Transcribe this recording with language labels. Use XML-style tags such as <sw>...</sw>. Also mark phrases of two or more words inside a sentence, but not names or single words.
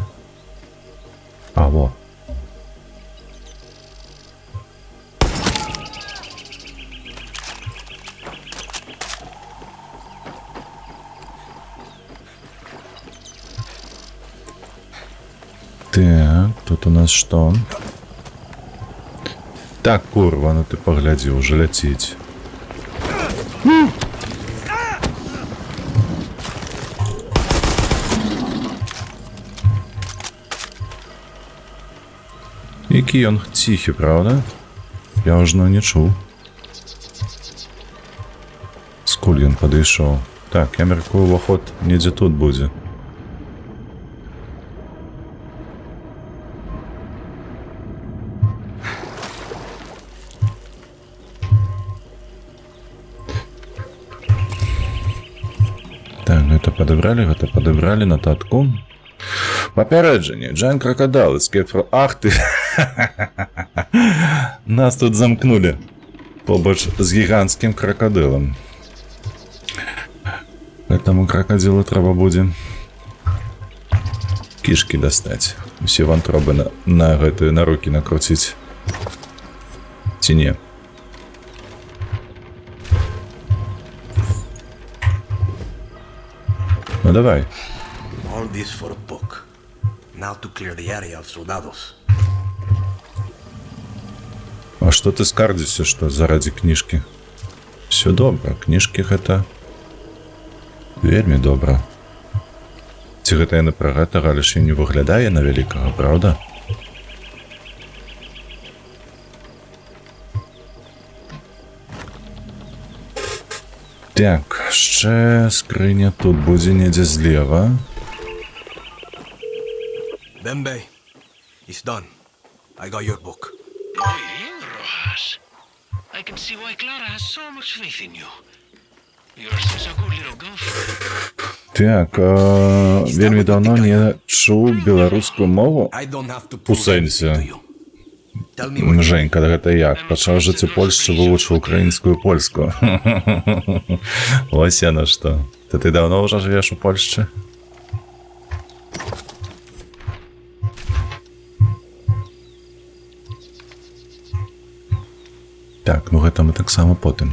<ru>А, во. Так, тут у нас что? Так, курва, ну ты погляди, уже летить.</ru> <uk>Який он тихий, правда? Я уже не чув.</uk> <be>Скуль ён падышоў. Так, я мяркую, уваход недзе тут будзе. Так, гэта падабралі нататку. Папярэджанне, Джан Крокодил,</be> <en>escape from...</en> <ru>Ах ты! Нас тут замкнули.</ru> <be>Побач з гігантскім крокодилом. Гэтаму крокодилу трэба будзе кішкі дастаць. Усе вантробы на гэтыя на рукі накруціць. Ці не? Ну давай.</be> <en>All this for a book. Now to clear the area of soldados.</en> <be>А што ты скардзіся, што заради кніжкі? Все добра, кніжкі гэта вельмі добра. Ці гэта яны пра гэта, але ж і не выглядае на вялікага, правда? Так, яшчэ скрыня тут будзе недзе злева.</be> <en>Bembe, it's done. I got your book.</en> <es>Bien, Rojas.</es> <en>I can see why Clara has so much faith in you. You're such a good little gopher.</en> <be>Так, вельмі давно не чуў беларускую мову. У сэнсе. Женька, гэта як? Пачаў жыць у Польшчы, вывучыў украінскую і польскую. Ось яно што. Ты давно ўжо жывеш у Польшчы? Так, ну гэта мы таксама потым.</be>